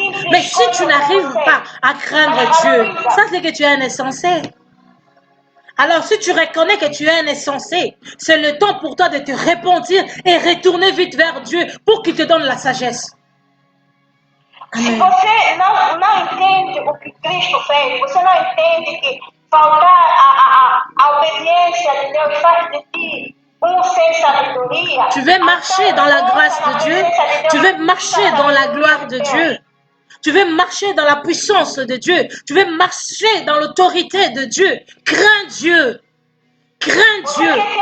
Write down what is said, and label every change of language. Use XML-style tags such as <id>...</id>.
<fr>Mais si tu n'arrives pas à craindre Dieu, ça c'est que tu es un insensé. Alors si tu reconnais que tu es un insensé, c'est le temps pour toi de te repentir et retourner vite vers Dieu pour qu'il te donne la sagesse. Amen.</fr> <pt>Se você não entende o que Cristo fez, você não entende que faltar a obediência de Deus faz de ti sem sabedoria.</pt> <fr>Tu veux marcher dans la grâce de Dieu, tu veux marcher dans la gloire de Dieu, tu veux marcher dans la puissance de Dieu, tu veux marcher dans l'autorité de Dieu. Crains Dieu. Crains Dieu.</fr>